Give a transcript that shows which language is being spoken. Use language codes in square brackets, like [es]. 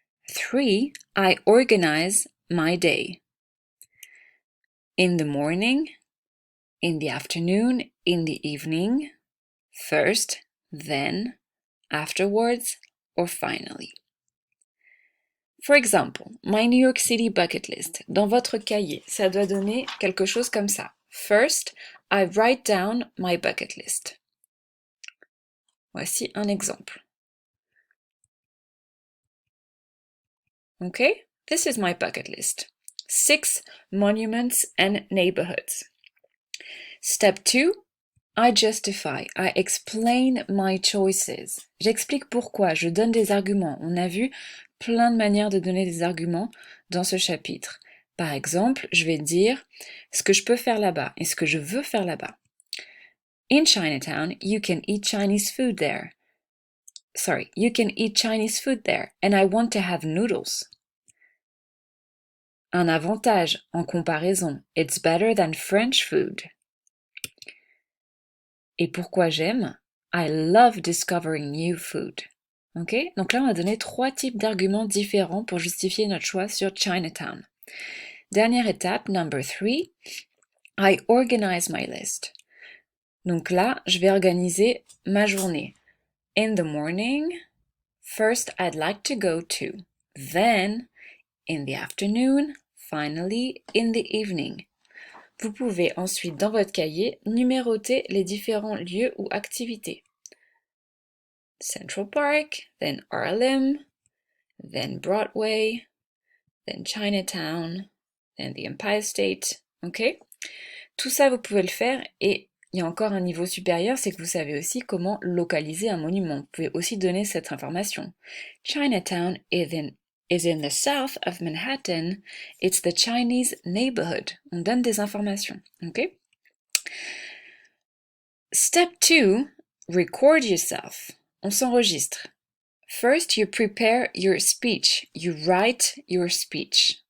[en] 3, I organize my day. In the morning, in the afternoon, in the evening, first, then, afterwards, or finally. For example, my New York City bucket list. [fr] Dans votre cahier, ça doit donner quelque chose comme ça. [en] First, I write down my bucket list. [fr] Voici un exemple. [en] Okay, this is my bucket list. 6 monuments and neighborhoods. Step 2, I justify. I explain my choices. [fr] J'explique pourquoi, je donne des arguments. On a vu plein de manières de donner des arguments dans ce chapitre. Par exemple, je vais dire ce que je peux faire là-bas et ce que je veux faire là-bas. [en] In Chinatown, you can eat Chinese food there. You can eat Chinese food there, and I want to have noodles. [fr] Un avantage en comparaison, [en] it's better than French food. [fr] Et pourquoi j'aime? [en] I love discovering new food. Ok? [fr] Donc là, on a donné 3 types d'arguments différents pour justifier notre choix sur Chinatown. Dernière étape, [en] number 3, I organize my list. [fr] Donc là, je vais organiser ma journée. [en] In the morning, first I'd like to go to. Then, in the afternoon, finally, in the evening. [fr] Vous pouvez ensuite, dans votre cahier, numéroter les différents lieux ou activités. [en] Central Park, then Harlem, then Broadway, then Chinatown, then the Empire State, ok? [fr] Tout ça, vous pouvez le faire et il y a encore un niveau supérieur, c'est que vous savez aussi comment localiser un monument. Vous pouvez aussi donner cette information. [en] Chinatown is in the south of Manhattan. It's the Chinese neighborhood. [fr] On donne des informations, ok? [en] Step 2, record yourself. [fr] On s'enregistre. [en] First, you prepare your speech. You write your speech.